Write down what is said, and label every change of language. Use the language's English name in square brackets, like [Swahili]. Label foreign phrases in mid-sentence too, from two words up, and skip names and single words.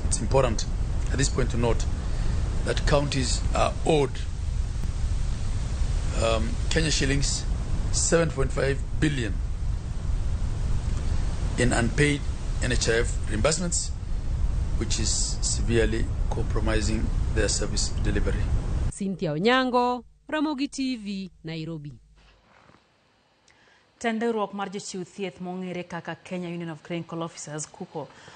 [English] It's important at this point to note that counties are owed Kenya shillings 7.5 billion in unpaid NHIF reimbursements, which is severely compromising their service delivery. Cynthia Onyango, Ramogi TV, Nairobi. [Luo (Kenya and Tanzania)] Tenderuok mar jochiw thieth mong'ere kaka Kenya Union of Clinical Officers (KUCO)